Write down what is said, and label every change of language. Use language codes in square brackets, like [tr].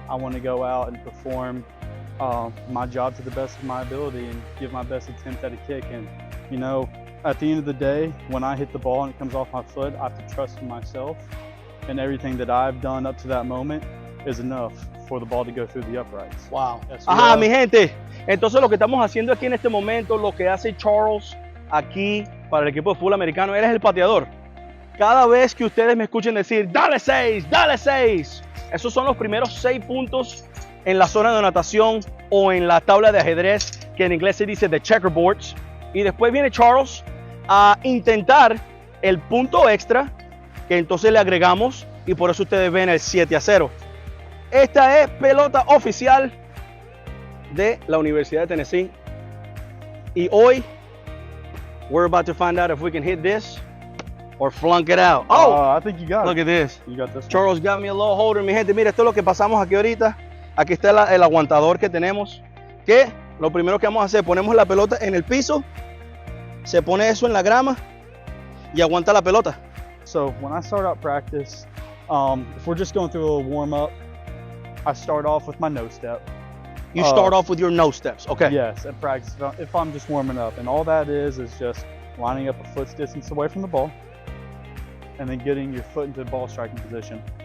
[en] I want to go out and perform my job to the best of my ability and give my best attempt at a kick. And, you know, at the end of the day, when I hit the ball and it comes off my foot, I have to trust in myself, and everything that I've done up to that moment is enough for the ball to go through the uprights. [es] Wow. Ajá, mi gente. Entonces lo que estamos haciendo aquí en este momento, lo que hace Charles aquí para el equipo de fútbol americano, él es el pateador. Cada vez que ustedes me escuchen decir, dale 6, dale 6, esos son los primeros 6 puntos en la zona de natación o en la tabla de ajedrez, que en inglés se dice [en] the checkerboards. [es] Y después viene Charles a intentar el punto extra, que entonces le agregamos, y por eso ustedes ven el 7-0. Esta es pelota oficial de la Universidad de Tennessee. Y hoy, [en] we're about to find out if we can hit this or flunk it out. Oh, I think you got look it. at this. You got this one. Charles got me a low holder. [es] Mi gente, mira, esto es lo que pasamos aquí ahorita. Aquí está el aguantador que tenemos. Que lo primero que vamos a hacer, ponemos la pelota en el piso, se pone eso en la grama y aguanta la pelota. [en] So when I start out practice, if we're just going through a little warm up, I start off with my no step. You start off with your no steps, okay? Yes, at practice, if I'm just warming up. And all that is just lining up a foot's distance away from the ball and then getting your foot into ball striking position.